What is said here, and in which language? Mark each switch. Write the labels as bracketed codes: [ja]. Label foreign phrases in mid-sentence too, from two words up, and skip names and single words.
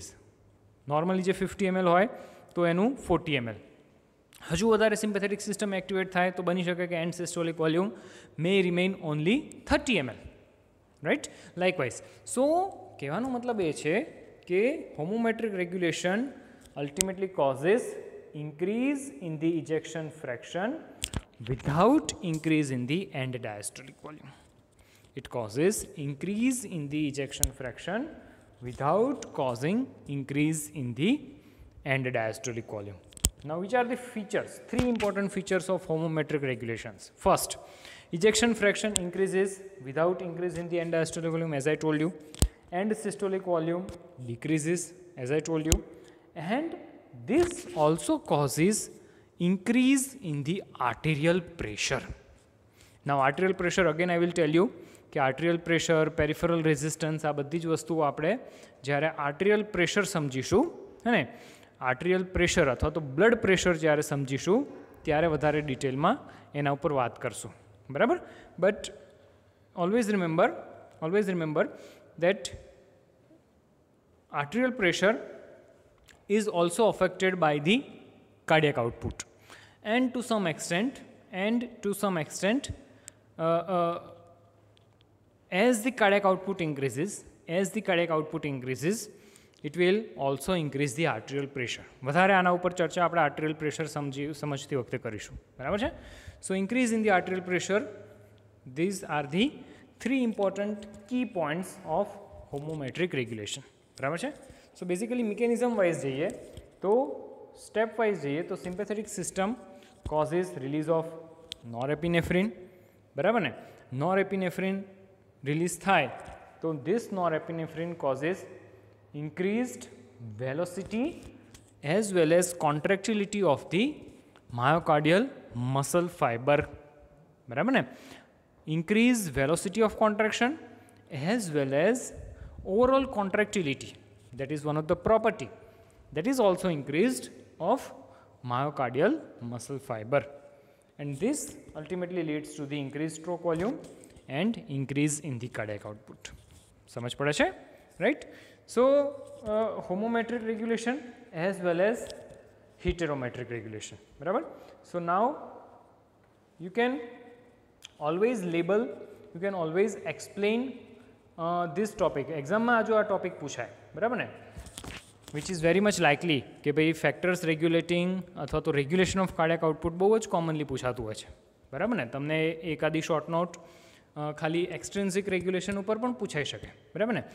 [gu] નોર્મલી જે 50 ml હોય તો એનું 40 ml. હજુ વધારે [en] sympathetic system activate [gu] થાય તો બની શકે કે [en] end systolic volume may remain only 30 ml, right. Likewise. So [gu] કહેવાનો મતલબ એ છે કે [en] homometric regulation ultimately causes increase in the ejection fraction without increase in the end diastolic volume. It causes increase in the ejection fraction without causing increase in the end diastolic volume. Now which are the features, 3 important features of homometric regulations. First, ejection fraction increases without increase in the end diastolic volume, as I told you. End systolic volume decreases, as I told you. And this also causes increase in the arterial pressure. Now arterial pressure, again I will tell you કે arterial pressure, peripheral resistance [gu] આ બધી જ વસ્તુઓ આપણે જ્યારે [en] arterial pressure [gu] સમજીશું, હે ને, [en] arterial pressure [gu] અથવા તો [en] blood pressure [gu] જ્યારે સમજીશું ત્યારે વધારે ડિટેલમાં એના ઉપર વાત કરશું, બરાબર. [en] બટ always remember that arterial pressure is also affected by the cardiac output, and to some extent as the cardiac output increases, it will also increase the arterial pressure. [gu] વધારે આના ઉપર ચર્ચા આપણે [en] arterial pressure [gu] સમજતી વખતે કરીશું, બરાબર છે. [en] So increase in the arterial pressure these are the 3 important key points of homometric regulation. [gu] બરાબર છે. [en] so basically mechanism wise [gu] જઈએ તો [en] step wise [gu] જઈએ તો [en] sympathetic system causes release of norepinephrine. [gu] બરાબર ને. [en] norepinephrine release [gu] થાય તો [en] this norepinephrine causes increased velocity as well as contractility of the myocardial muscle fiber. [gu] બરાબર ને. [en] Increased velocity of contraction as well as overall contractility, that is one of the property that is also increased of myocardial muscle fiber, and this ultimately leads to the increased stroke volume and increase in the cardiac output. [gu] સમજ પડે છે, right? [en] So homometric regulation as well as heterometric regulation. [gu] બરાબર. [en] So now you can always label, you can always explain this topic. [gu] એક્ઝામમાં જો આ ટોપિક પૂછાય, બરાબર ને, [en] which is very much likely [gu] કે ભાઈ [en] factors regulating [gu] અથવા તો [en] regulation of cardiac output [gu] બહુ જ કોમનલી પૂછાતું હોય છે. બરાબર ને. તમને એકાદી [en] short note [gu] ખાલી [en] extrinsic regulation [gu] ઉપર પણ પૂછાઈ શકે. બરાબર ને.